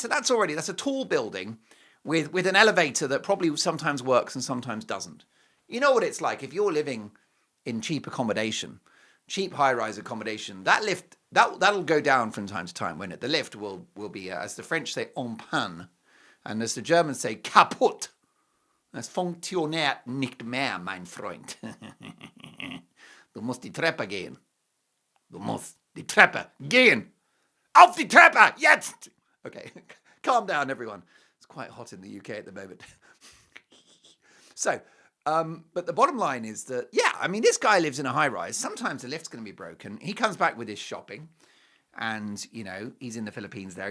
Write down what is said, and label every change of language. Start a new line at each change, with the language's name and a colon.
English: So that's a tall building with an elevator that probably sometimes works and sometimes doesn't. You know what it's like if you're living in cheap accommodation. cheap high-rise accommodation. That lift, that'll go down from time to time, won't it? The lift will be, as the French say, en panne, and as the Germans say, kaputt.
German: Es funktioniert nicht mehr, mein Freund. Du musst die Treppe gehen. Du musst die Treppe gehen. Auf die Treppe, jetzt!
English: Okay, calm down, everyone. It's quite hot in the UK at the moment. So, but the bottom line is that, yeah, I mean, this guy lives in a high-rise. Sometimes the lift's going to be broken. He comes back with his shopping. And, you know, he's in the Philippines there.